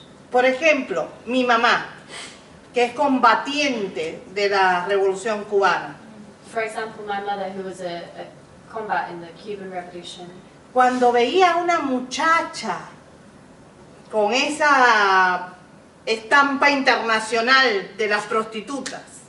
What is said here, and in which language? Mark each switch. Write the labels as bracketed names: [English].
[Spanish] Por ejemplo, mi mamá, que es combatiente de la Revolución Cubana, [English] For example, my mother, who was a combat in the Cuban Revolution, [Spanish] cuando veía a una muchacha con esa estampa internacional de las prostitutas,